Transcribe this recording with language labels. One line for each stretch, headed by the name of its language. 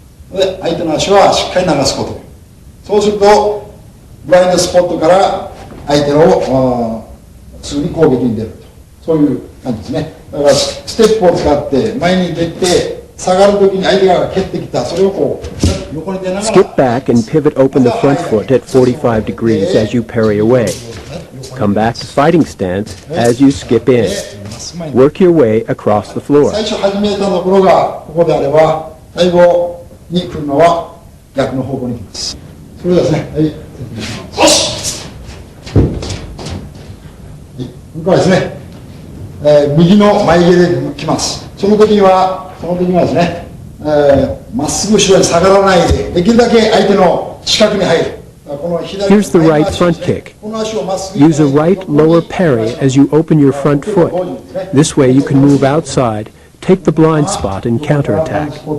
Japanese: で、相手の足はしっかり流すこと。そうすると、ブラインドスポットから相手をすぐに攻撃に出ると。そういう感じですね。だからステップを使って前に出て下がるときに相手が蹴ってきた、それをこう横に出ながら
English: Skip back and pivot open the front foot at 45 degrees as you parry away. Come back to fighting stance as you skip in. Work your way across the floor.
Japanese: 最初始めたところがここであれば、最後に来るのは逆の方向に行きます。それではですね、はい、よし、ここからですね、右の前蹴りで来ます。その時にはですね、まっすぐ後ろに下がらないで、できるだけ相手の死角に入る。
English: Here's the right front kick. Use a right lower parry as you open your front foot. This way you can move outside, take the blind spot and counterattack.